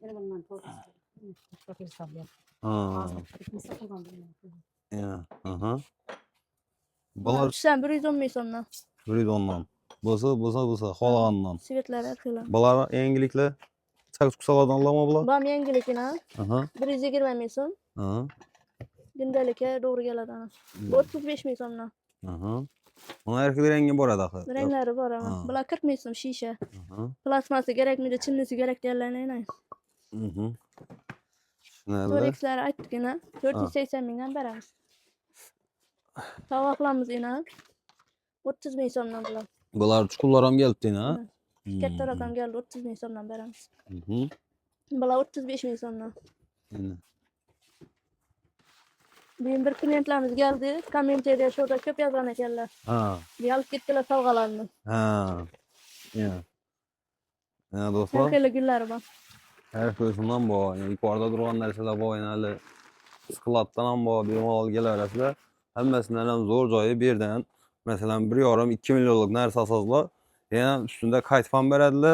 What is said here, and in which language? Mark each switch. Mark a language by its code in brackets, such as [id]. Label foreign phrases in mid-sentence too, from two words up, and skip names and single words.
[uz] Bular tushsam 110 ming so'mdan. 110dan. Bo'lsa, xohlagandan. Svetlar har xil. Bular yangiliklar. Chaqib kusalardan oladimi bular? Bu ham yangilikina. 120 ming so'm. Gündelikka to'g'ri keladi. Bu 35 ming so'mdan. Buna her bir rengi bor edi axir. Renglari bor ama. Bular 40 ming so'm shisha. Plasmasi kerakmidi, chinnisi kerak deganlarni. To'rexlari aytdikina 480 mingdan beramiz. Tovoqlarimiz ina 30 ming so'mdan bular. Bular chuqurlar ham kelibdi ina. Katta raqam keldi 30 ming so'mdan beramiz. Bular 35 ming so'mdan. [tr] Benim bir klientlarimiz geldi. Kommenteriya şurada köp yazan ekanlar. Bir alıp gittiler sovg'alarni. [uz] Do'stlar. Her xil gullar bor. Her xilsidan bor. Yuqorida turgan narsalar bor, yana skladdan ham bor, bemalol kelaverasizlar. Hammasidan ham zo'r joyi bu yerdan. Masalan 1,5-2 millionlik narsa asoslar, yana ustida qaytib ham beradilar.